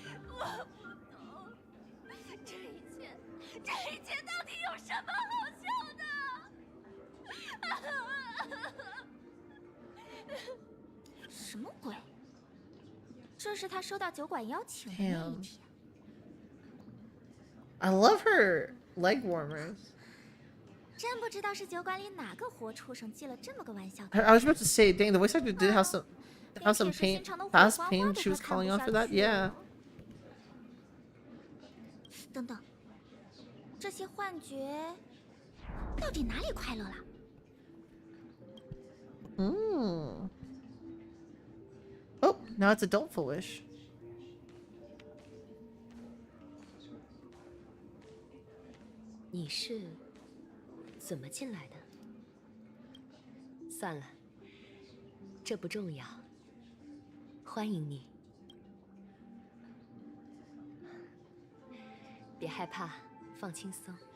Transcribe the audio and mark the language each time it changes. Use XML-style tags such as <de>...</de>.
<zh>我不懂，这一切到底有什么好笑的？什么鬼？这是他收到酒馆邀请的那一</zh> <en>Damn.</en> <zh>天。</zh> <en>I love her leg warmers.</en> <zh>真不知道是酒馆里哪个活畜生寄了这么个玩笑。</zh> <en>I was about to say, dang, the voice actor did have some pain, fast pain. She was calling on for that. Yeah.</en> <zh>等等，这些幻觉到底哪里快乐了？</zh> <en>Oh, now it's adult foolish.</en> <zh>你是怎么进来的？算了，这不重要。欢迎你，别害怕，放轻松。</zh>